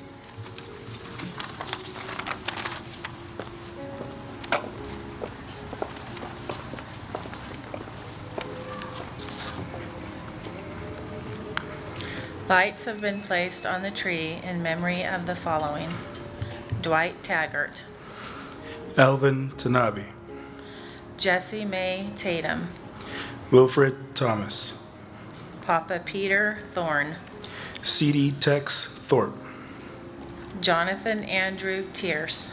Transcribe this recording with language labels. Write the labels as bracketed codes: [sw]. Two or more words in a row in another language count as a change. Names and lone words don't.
[en] Lights have been placed on the tree in memory of the following: Dwight Taggart, Alvin Tanabe, Jessie Mae Tatum, Wilfred Thomas, Papa Peter Thorne, C.D. Tex Thorpe, Jonathan Andrew Tierce,